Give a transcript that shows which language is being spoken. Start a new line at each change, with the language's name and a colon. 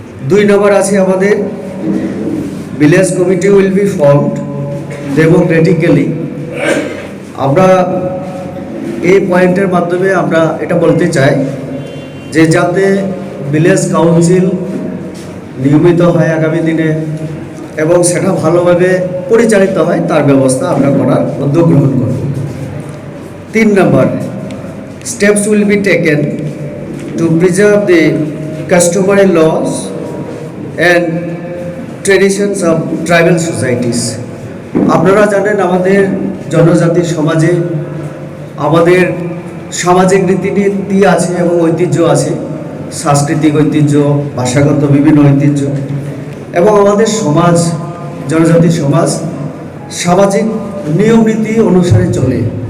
Bangla: 2 নম্বর আছে আমাদের
English: Village committee will be formed democratically.
Bangla: আমরা এই পয়েন্টের মাধ্যমে আমরা এটা বলতে চাই যে যাতে ভিলেজ কাউন্সিল নিয়মিত হয় আগামী দিনে এবং সেটা ভালোভাবে পরিচালিত হয় তার ব্যবস্থা আমরা করার উদ্যোগ গ্রহণ করব। 3 নম্বর,
English: steps will be taken to preserve the customary laws and traditions of tribal societies.
Bangla: আপনারা জানেন আমাদের জনজাতি সমাজে আমাদের সামাজিক রীতিনীতি আছে এবং ঐতিহ্য আছে, সাংস্কৃতিক ঐতিহ্য, ভাষাগত বিভিন্ন ঐতিহ্য, এবং আমাদের সমাজ জনজাতি সমাজ সামাজিক নিয়ম নীতি অনুসারে চলে।